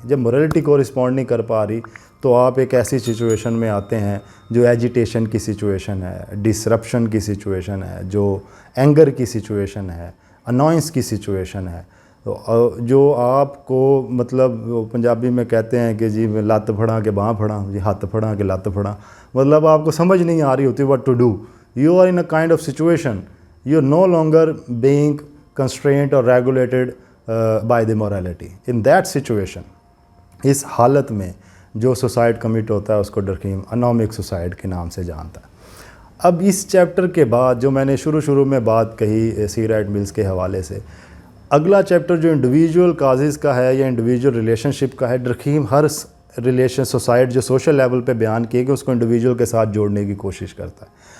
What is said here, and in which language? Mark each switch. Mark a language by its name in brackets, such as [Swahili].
[Urdu] جب morality correspond نہیں کر پا رہی تو آپ ایک ایسی سچویشن میں آتے ہیں جو ایجیٹیشن کی سچویشن ہے، ڈسرپشن کی سچویشن ہے، جو اینگر کی سچویشن ہے، انوائنس کی سچویشن ہے. جو آپ کو مطلب پنجابی میں کہتے ہیں کہ [Punjabi] جی لت پھڑا کے باں پھڑا، جی ہاتھ پھڑا کے لت پھڑا، [Urdu] مطلب آپ کو سمجھ نہیں آ رہی ہوتی [English] what to do. You are in a kind of situation, you are no longer being constrained or regulated by the morality. In that situation, [Urdu] اس حالت میں جو سوسائڈ کمٹ ہوتا ہے اس کو ڈرکھیم انامک سوسائڈ کے نام سے جانتا ہے. اب اس چیپٹر کے بعد جو میں نے شروع میں بات کہی سی رائٹ ملز کے حوالے سے، اگلا چیپٹر جو انڈیویجول کازز کا ہے یا انڈیویجول ریلیشن شپ کا ہے، ڈرکھیم ہر ریلیشن سوسائڈ جو سوشل لیول پہ بیان کیے گئے اس کو انڈیویجول کے ساتھ جوڑنے کی کوشش کرتا ہے.